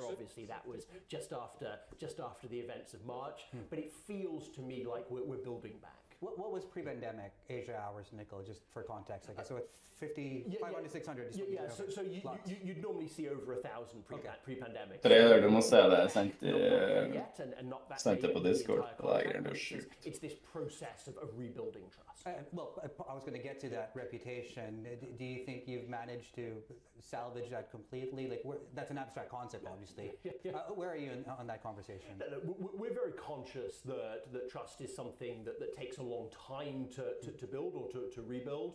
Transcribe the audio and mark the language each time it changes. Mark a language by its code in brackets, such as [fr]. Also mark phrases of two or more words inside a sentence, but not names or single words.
[en] Obviously, that was just after the events of March. But it feels to me like we're building back. What was pre-pandemic Asia hours nickel, just for context? Like, so at 500, 600. So you'd normally see over 1,000 pre-pandemic. [no] Trader, du må se det. Jeg sendte på Discord. [en] It's this process of rebuilding trust. Well, I was going to get to that reputation. Do you think you've managed to salvage that completely? Like, that's an abstract concept, obviously. Where are you on that conversation? We're very conscious that trust is something that takes a long time to build or to rebuild.